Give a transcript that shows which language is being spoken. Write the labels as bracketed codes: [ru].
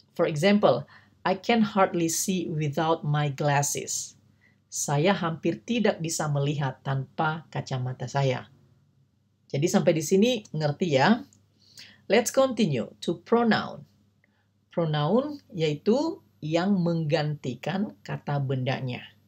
[en] For example, I can hardly see without my glasses. [id] Saya hampir tidak bisa melihat tanpa kacamata saya. Jadi sampai di sini ngerti ya? [en] Let's continue to pronoun. [id] Pronoun yaitu yang menggantikan kata bendanya.